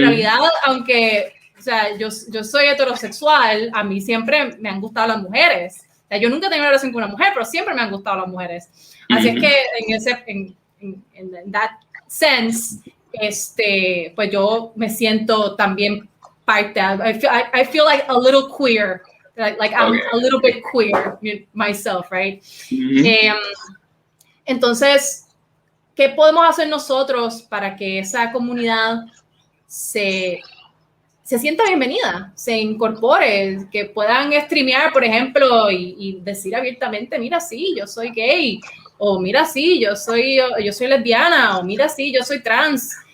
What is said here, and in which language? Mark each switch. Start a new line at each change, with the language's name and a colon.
Spanish: realidad, aunque, o sea, yo soy heterosexual, a mí siempre me han gustado las mujeres. O sea, yo nunca he tenido una relación con una mujer, pero siempre me han gustado las mujeres. Así es Ujú. que en
English: that sense,
Spanish: pues yo me siento también parte.
English: I feel like a little queer. Like I'm a Okay. little bit queer myself, right? Ujú.
Spanish: Eh, entonces, ¿qué podemos hacer nosotros para que esa comunidad se sienta bienvenida, se incorpore, que puedan streamear, por ejemplo, y decir abiertamente, mira, sí, yo soy gay, o mira, sí, yo soy lesbiana, o mira, sí, yo soy trans?